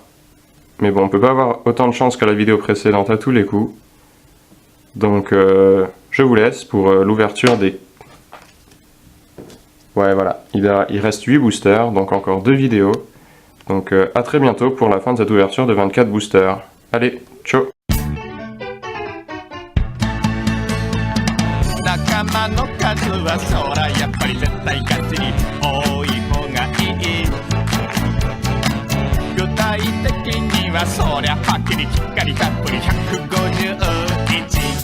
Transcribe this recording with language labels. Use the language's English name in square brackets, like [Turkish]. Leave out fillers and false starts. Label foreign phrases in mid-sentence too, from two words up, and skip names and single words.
[French] Mais bon, on peut pas avoir autant de chance que la vidéo précédente à tous les coups. Donc, je vous laisse pour l'ouverture des... Ouais, voilà, il reste 8 boosters, donc encore 2 vidéos. Donc, à très bientôt pour la fin de cette ouverture de 24 boosters. Allez, ciao! [Japanese] 仲間の数はそらやっぱり絶対ガチに多い方がいい具体的にはそりゃはっきりきっかりたっぷり150